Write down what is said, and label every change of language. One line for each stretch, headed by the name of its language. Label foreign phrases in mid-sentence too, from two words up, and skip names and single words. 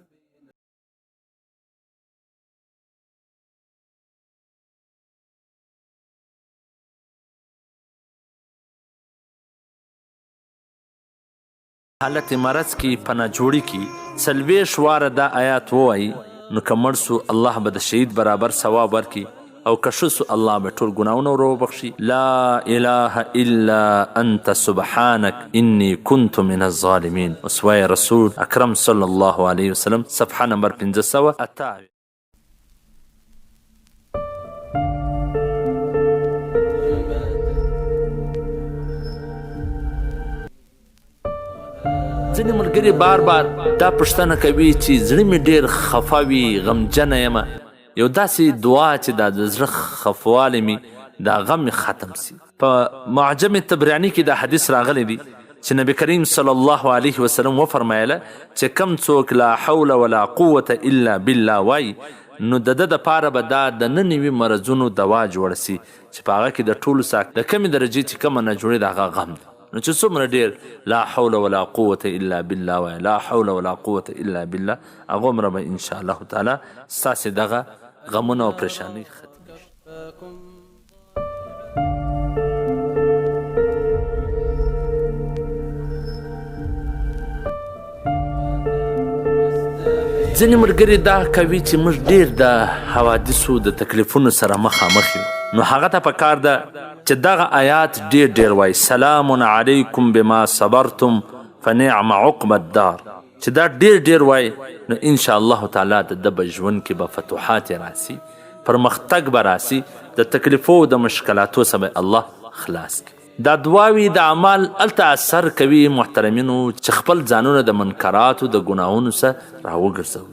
Pashto: حالت مرض کې پناه جوړي کې 40 واره دا آیات ووایي، نو که مړ سو الله به د شهید برابر ثواب ورکړي، او که ښه سو الله به ټول ګناهونه ور وبخښي.
Arabic: لا اله الا انت سبحانك انی كنت من الظالمین.
Pashto: اسوه رسول اکرم صلی الله علیه وسلم صفحه نمبر 528. ځینې ملګري بار بار دا پوښتنه کوي چې زړه مې ډېر خفه وي، غمجنه یمه، یو داسې دعا چې دا د زړه خفوالی مې دا غم مې ختم سي. په معجم طبراني کې دا حدیث راغلی دی چې نبی کریم صلی الله علیه وسلم وفرمایله چې کم څوک
Arabic: لا حول ولا قوة الا بالله
Pashto: وایي، نو د ده دپاره به دا د ننوي مرضونو دوا جوړه سي چې په هغه کې د ټولو څخه د کمې درجې چې کومه نه جوړې د هغه غم دی. نو چې څومره ډېر
Arabic: لا حول ولا قوة الا بالله
Pashto: وایي،
Arabic: لا حول ولا قوة الا بالله،
Pashto: هغه عمره به انشاءالله تعالی ستاسې دغه غمونه او پریشانۍ ختمېږي. ځینې ملګري دا کوي چې موږ ډېر د حوادثو د تکلیفونو سره مخامخ یو، نو هغه ته پکار ده چې دغه آیات ډېر وایي:
Arabic: سلام علیکم بما صبرتم فنعم عقب الدار.
Pashto: چې دا ډېر وایي، نو انشاءالله تعالی د ده به ژوند کې به فتوحات راسي، پرمختګ به راسي، د تکلیفو د مشکلاتو څخه به الله خلاص کړي. دا دعاوې د اعمال هلته اثر کوي محترمینو، چې خپل ځانونه د منکراتو د ګناهونو څخه راوګرځوي.